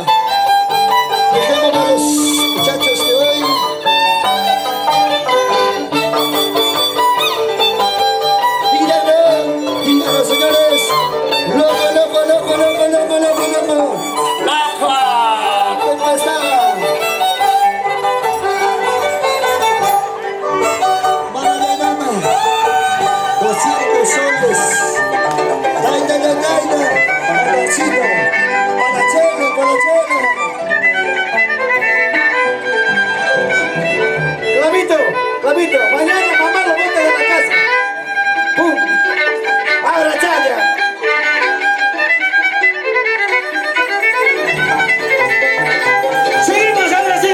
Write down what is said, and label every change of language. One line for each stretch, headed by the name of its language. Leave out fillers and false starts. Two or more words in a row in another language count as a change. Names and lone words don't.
Spanish: Dejemos a los muchachos de hoy. Mírenlo, señores. Loco, loco, loco, loco, loco, loco, loco. ¡Loco! Tempestad. Mama, mama. 200 soles. Daida, daida. Panachito. Panachelo, panachelo. Clavito, mañana mamá lo bota de la casa. ¡Pum! ¡Abra chaya! Seguimos ahora sí.